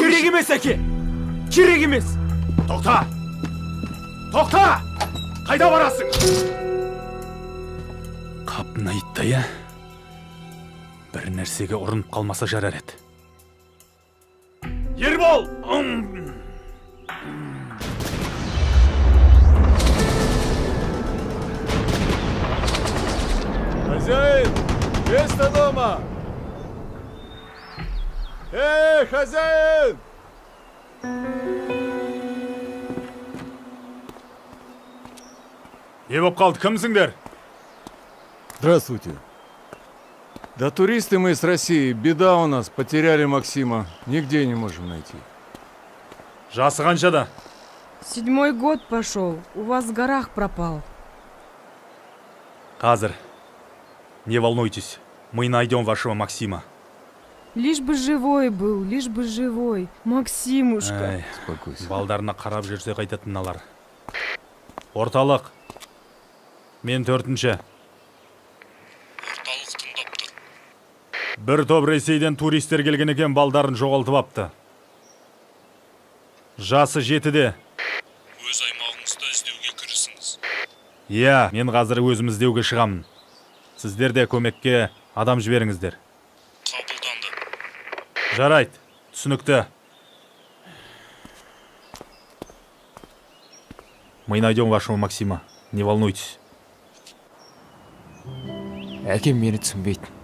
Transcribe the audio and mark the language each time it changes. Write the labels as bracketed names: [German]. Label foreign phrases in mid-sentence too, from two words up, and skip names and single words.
[Kazakh] Керек емес, әке. Керек емес. Тоқта! Тоқта! Қайда барасың? Қапын айтты, я? Бір нәрсеге ұрынып қалмаса жарар еді. Ербол! [Russian] Хозяин, место дома! Хозяин! [Kazakh] Не боп қалды, кімсіңдер? [Russian] Здравствуйте. Да туристы мы с России. Беда у нас. Потеряли Максима. Нигде не можем найти. [Kazakh] Жасы қаншада? [Russian] 7-й год пошел. У вас в горах пропал. [Kazakh] Қазір. [Russian] Не волнуйтесь, мы найдем вашего Максима. Лишь бы живой был, лишь бы живой. Максимушка. Ай, Успокойся. [Kazakh] балдарына қарап жүрсе қайтатын алар. Орталық. Мен 4-ші. Орталық тыңдап тұр. Бір топ Ресейден туристер келген екен, балдарын жоғалтып апты. Жасы 7-де. Өз аймағыңызда іздеуге кірісіңіз. Иә, мен қазір өзім іздеуге шығамын. Сіздер де көмекке адам жіберіңіздер. Қабылданды. Жарайды, түсінікті. [Russian] Мы найдем вашего Максима. Не волнуйтесь. [Kazakh] Әкем мені түсінбейді.